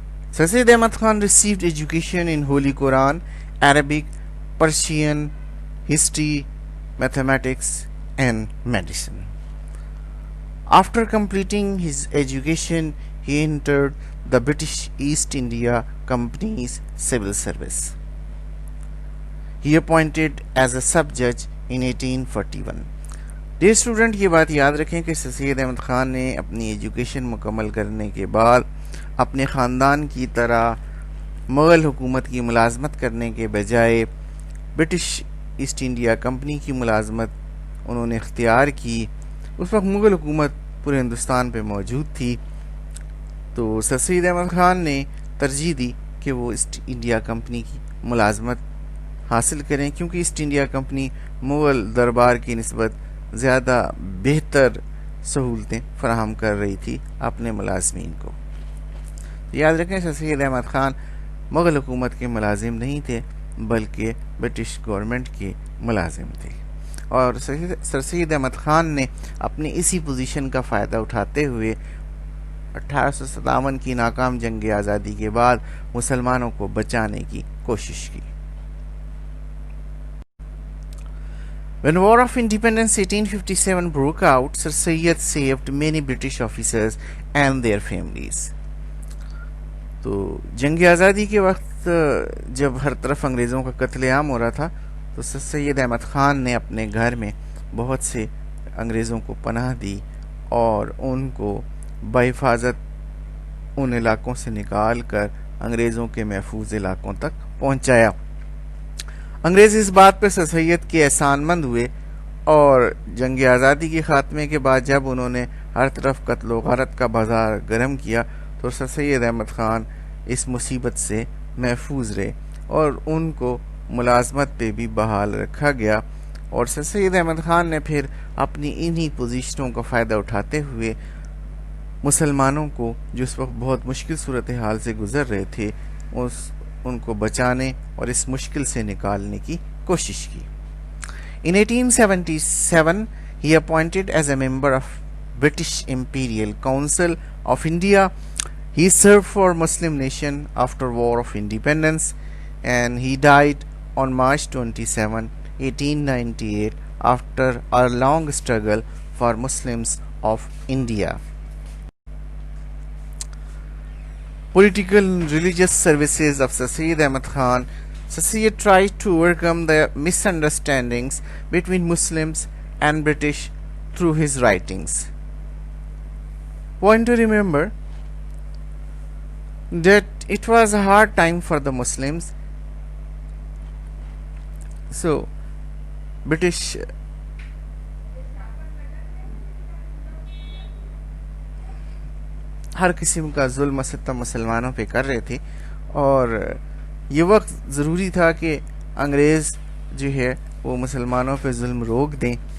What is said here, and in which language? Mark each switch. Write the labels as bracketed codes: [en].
[en] Sir Syed Ahmad Khan received education in Holy Quran, Arabic, Persian, history, mathematics, and medicine. After completing his education, he entered the British East India Company's civil service. He appointed as a sub-judge in 1841. [ur] Dear student, یہ بات یاد رکھیں کہ سر سید احمد خان نے اپنی education مکمل کرنے کے بعد اپنے خاندان کی طرح مغل حکومت کی ملازمت کرنے کے بجائے برٹش ایسٹ انڈیا کمپنی کی ملازمت انہوں نے اختیار کی. اس وقت مغل حکومت پورے ہندوستان پہ موجود تھی، تو سر سید احمد خان نے ترجیح دی کہ وہ ایسٹ انڈیا کمپنی کی ملازمت حاصل کریں، کیونکہ ایسٹ انڈیا کمپنی مغل دربار کی نسبت زیادہ بہتر سہولتیں فراہم کر رہی تھی اپنے ملازمین کو. یاد رکھیں سر سید احمد خان مغل حکومت کے ملازم نہیں تھے بلکہ برٹش گورنمنٹ کے ملازم تھے، اور سر سید احمد خان نے اپنی اسی پوزیشن کا فائدہ اٹھاتے ہوئے 1857 کی ناکام جنگ آزادی کے بعد مسلمانوں کو بچانے کی کوشش کی. [en] When War of Independence 1857 broke out, Sir Syed saved many British officers and their families. [ur] تو جنگ آزادی کے وقت جب ہر طرف انگریزوں کا قتل عام ہو رہا تھا تو سر سید احمد خان نے اپنے گھر میں بہت سے انگریزوں کو پناہ دی اور ان کو بحفاظت ان علاقوں سے نکال کر انگریزوں کے محفوظ علاقوں تک پہنچایا. انگریز اس بات پہ سر سید کے احسان مند ہوئے اور جنگ آزادی کے خاتمے کے بعد جب انہوں نے ہر طرف قتل و غارت کا بازار گرم کیا تو سر سید احمد خان اس مصیبت سے محفوظ رہے اور ان کو ملازمت پہ بھی بحال رکھا گیا. اور سر سید احمد خان نے پھر اپنی انہی پوزیشنوں کا فائدہ اٹھاتے ہوئے مسلمانوں کو جو اس وقت بہت مشکل صورتحال سے گزر رہے تھے ان کو بچانے اور اس مشکل سے نکالنے کی کوشش کی. [en] In 1877, he appointed as a member of British Imperial Council of India. He served for Muslim nation after War of Independence, and he died on March 27, 1898, after a long struggle for Muslims of India. Political and religious services of Sir Syed Ahmad Khan. Sir Syed tried to overcome the misunderstandings between Muslims and British through his writings. Point to remember that it was a hard time for the Muslims. So British [ur] ہر قسم کا ظلم و ستم مسلمانوں پہ کر رہے تھے، اور یہ وقت ضروری تھا کہ انگریز جو ہے وہ مسلمانوں پہ ظلم روک دیں.